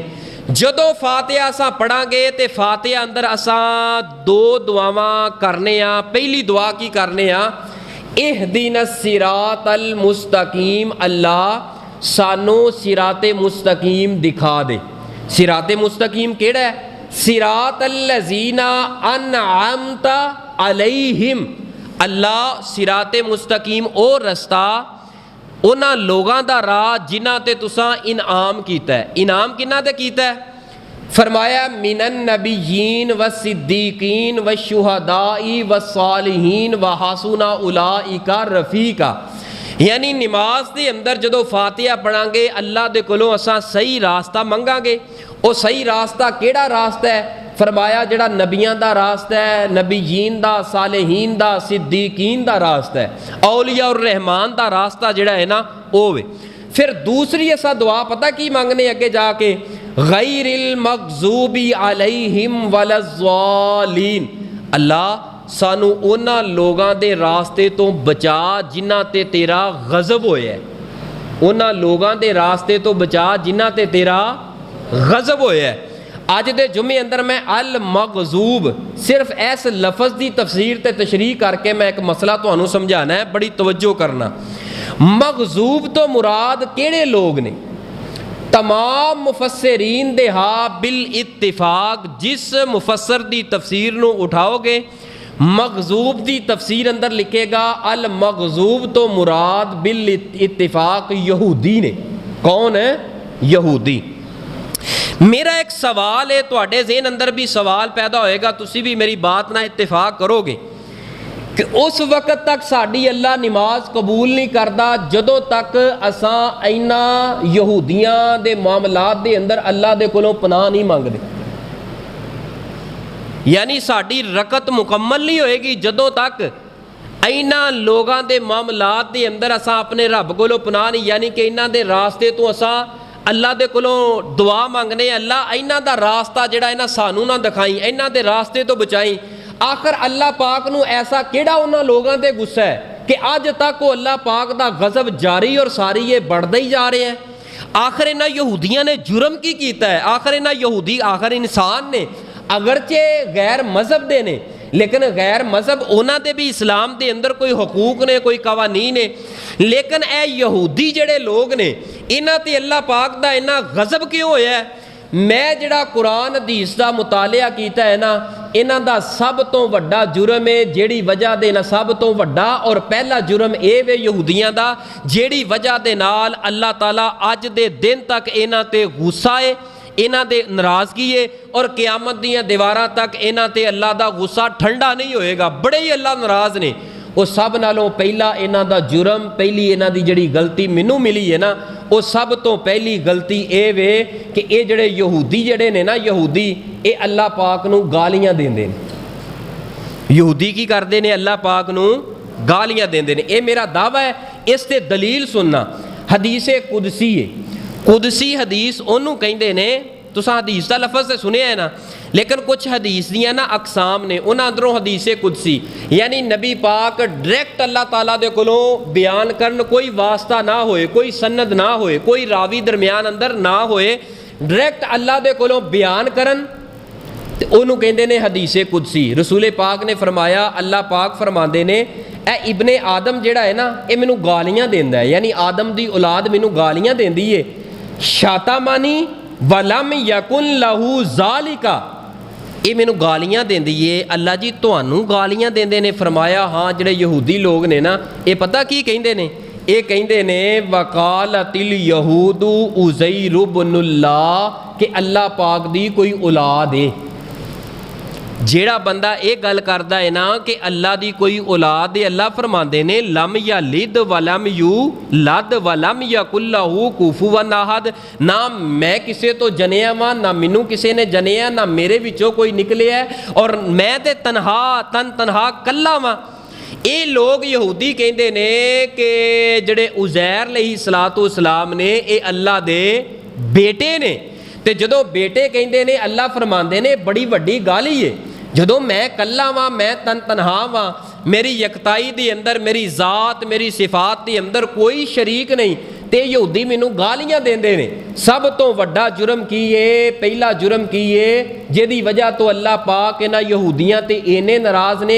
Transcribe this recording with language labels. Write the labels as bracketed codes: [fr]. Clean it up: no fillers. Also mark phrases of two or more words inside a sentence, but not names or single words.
[pa] جدو فاتحہ اساں پڑھاں گے تے فاتحہ اندر اساں دو دعاواں کرنے ہاں، پہلی دعا کی کرنے ہاں، [ar] اہدنا الصراط المستقیم، [pa] اللہ سانو صراط مستقیم دکھا دے۔ صراط مستقیم کیڑا ہے؟ [ar] صراط الذین انعمت علیہم، [pa] اللہ صراط مستقیم او رستہ انہاں لوگاں دا راہ جنہاں تے تساں انعام کیتا ہے۔ انعام کنہاں تے کیتا ہے؟ فرمایا [ar] من النبیین والصدیقین والشہداء والصالحین وحسن اولئک رفیقا، [pa] یعنی نماز دے اندر جدو فاتحہ پڑھاں گے اللہ دے کولوں اساں صحیح راستہ منگاں گے. وہ صحیح راستہ کیڑا راستہ ہے؟ فرمایا جڑا نبیاں دا راستہ ہے، نبیین دا، صالحین دا، صدیقین دا راستہ ہے، اولیاء الرحمان دا راستہ جڑا ہے نا وہ وے. پھر دوسری ایسا دعا پتہ کی مانگنے اگے جا کے، [ar] غیر المغضوب علیہم ولا الضالین. [pa] اللہ سانو اونا لوگاں دے راستے تو بچا جنہاں تے تیرا غضب ہویا ہے، اونا لوگاں دے راستے تو بچا جنہاں تے تیرا غضب ہویا ہے. اج دے جمعے اندر میں المغضوب صرف اس لفظ دی تفسیر تے تشریح کر کے میں ایک مسئلہ تانوں سمجھانا ہے، بڑی توجہ کرنا. مغضوب تو مراد کیڑے لوگ نے؟ تمام مفسرین دے ہاں بالاتفاق جس مفسر دی تفسیر نو اٹھاؤ گے مغضوب دی تفسیر اندر لکھے گا المغضوب تو مراد بالاتفاق یہودی نے. کون ہے؟ یہودی. میرا ایک سوال ہے، تواڈے ذہن اندر بھی سوال پیدا ہوئے گا، تسی بھی میری بات نہ اتفاق کرو گے کہ اس وقت تک ساڈی اللہ نماز قبول نہیں کردا جدوں تک اساں اینا یہودیاں دے معاملات دے اندر اللہ دے کولوں پناہ نہیں مانگدے. یعنی ساڈی رکعت مکمل نہیں ہوئے گی جدوں تک اینا لوگاں دے معاملات دے اندر اساں اپنے رب کولوں پناہ نہیں، یعنی کہ اینا دے راستے تو اساں اللہ دے کولوں دعا مانگنے، اللہ اینا دا راستہ جڑا ہے نا سانو نہ دکھائیں، اینا دے راستے تو بچائیں. آخر اللہ پاک نو ایسا کیڑا انہاں لوگاں تے غصہ ہے کہ آج تک وہ اللہ پاک دا غضب جاری اور ساری یہ بڑھدا ہی [ur] جا رہے ہیں؟ [pa] آخر انہاں یہودیاں نے جرم کی کیتا ہے؟ آخر انہاں یہودی آخر انسان نے، اگرچہ غیر مذہب دے نے لیکن غیر مذہب انہاں دے بھی اسلام دے اندر کوئی حقوق نے، کوئی قوانین نے، لیکن اے یہودی جڑے لوگ نے انہاں تے اللہ پاک دا انہاں غضب کیوں ہویا ہے؟ میں جڑا قرآن حدیث دا مطالعہ کیتا ہے نا، انہاں دا سب تو وڈا جرم ہے جیڑی وجہ دے نا سب تو وڈا اور پہلا جرم اے وے یہودیاں دا جیڑی وجہ دے نال اللہ تعالیٰ اج دے دن تک انہاں تے غصہ ہے، انہاں دے ناراضگی ہے اور قیامت دیاں دیواراں تک انہاں تے اللہ دا غصہ ٹھنڈا نہیں ہوئے گا، بڑے ہی اللہ ناراض نے. وہ سب نالوں پہلا انہاں دا جرم، پہلی انہاں دی جڑی غلطی مینوں ملی ہے نا، وہ سب تو پہلی غلطی اے وے کہ اے جڑے یہودی جڑے نے نا، یہودی اے اللہ پاک نو گالیاں دیندے نے. یہودی کی کردے نے؟ اللہ پاک نو گالیاں دیندے نے. اے میرا دعویٰ ہے، اس تے دلیل سننا. حدیث قدسی ہے، قدسی حدیث انہوں کہندے نے، تساں حدیث دا لفظ سے سنے ہے نا، لیکن کچھ حدیث دیاں نا اقسام نے، انہاں اندروں حدیث قدسی یعنی نبی پاک ڈائریکٹ اللہ تعالیٰ دے کولوں بیان کرن، کوئی واسطہ نہ ہوئے، کوئی سند نہ ہوئے، کوئی راوی درمیان اندر نہ ہوئے، ڈائریکٹ اللہ دے کولوں بیان کرن تے انہوں کہندے نے حدیث قدسی. رسول پاک نے فرمایا، اللہ پاک فرماندے نے اے ابن آدم جڑا ہے نا اے مینوں گالیاں دیندا ہے، یعنی آدم دی اولاد مینوں گالیاں دیندی ہے. [ar] شاتمانی ولم یکن لہو ذالکا، [pa] یہ مینوں گالیاں دیندی ہے. اللہ جی تانوں گالیاں دیندے نے؟ فرمایا ہاں جڑے یہودی لوگ نے نا یہ پتہ کی کہندے نے؟ یہ کہندے نے [ar] وقالت الیہود عزیر ابن اللہ، [pa] کہ اللہ پاک دی کوئی اولاد ہے. جیڑا بندہ یہ گل کردا ہے نا کہ اللہ دی کوئی اولاد ہے، اللہ فرماندے نے [ar] لم یلد ولم یولد ولم یکن لہ کفوا احد، [pa] نہ میں کسے تو جنیا وا، نہ مینوں کسے نے جنیا، نہ میرے وچوں کوئی نکلیا ہے، اور میں تے تنہا کلا وا. اے لوگ یہودی کہندے نے کہ جڑے عزیر [ar] علیہ الصلوۃ والسلام [pa] نے اے اللہ دے بیٹے نے، تے جدوں بیٹے کہندے نے اللہ فرماندے نے بڑی وڈی گالی ہے. جدوں میں کلا واں، میں تنہا واں، میری یکتائی دی اندر، میری ذات، میری صفات دی اندر کوئی شریک نہیں، تے یہودی مینوں گالیاں دیندے نے. سب تو وڈا جرم کی ہے، پہلا جرم کی ہے جہدی وجہ تو اللہ پاک انہاں یہودیاں تے اینے ناراض نے.